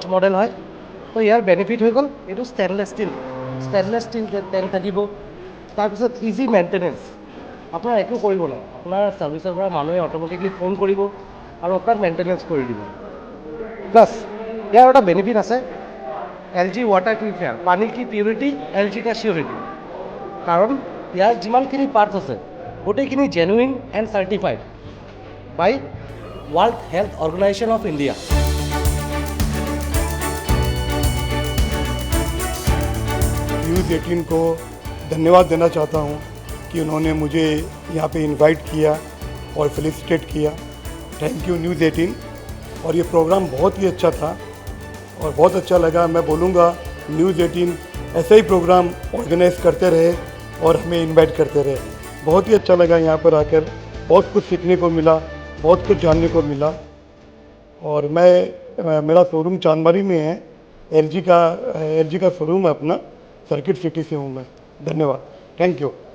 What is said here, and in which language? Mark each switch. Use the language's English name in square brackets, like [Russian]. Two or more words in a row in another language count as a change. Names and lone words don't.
[Assamese] মডেল হয় ত' ইয়াৰ বেনিফিট হৈ গ'ল এইটো [English] stainless steel tank [Assamese] থাকিব তাৰপিছত [English] easy maintenance [Assamese] আপোনাৰ একো কৰিব নাই আপোনাৰ ছাৰ্ভিচৰ পৰা মানুহে অট'মেটিকলি ফোন কৰিব আৰু আপোনাক মেইনটেনেঞ্চ কৰি দিব প্লাছ ইয়াৰ এটা বেনিফিট আছে [English] LG water purifier [Hindi] पानी की प्योरिटी LG का सिक्योरिटी [Assamese] কাৰণ ইয়াৰ যিমানখিনি পাৰ্টছ আছে গোটেইখিনি [English] genuine and certified by World Health Organisation of India [Hindi] न्यूज़ 18 को धन्यवाद देना चाहता हूं कि उन्होंने मुझे यहां पे इनवाइट किया और फेलिसिटेट किया [English] thank you [Hindi] न्यूज़ 18 और ये प्रोग्राम बहुत ही अच्छा था और बहुत अच्छा लगा मैं बोलूँगा न्यूज़ 18 ऐसे ही प्रोग्राम ऑर्गेनाइज करते रहे और हमें इनवाइट करते रहे बहुत ही अच्छा लगा यहाँ पर आकर बहुत कुछ सीखने को मिला बहुत कुछ जानने को मिला और मेरा शोरूम चांदबारी में है LG का शोरूम है अपना सर्किट सिटी से हूँ मैं धन्यवाद [English] thank you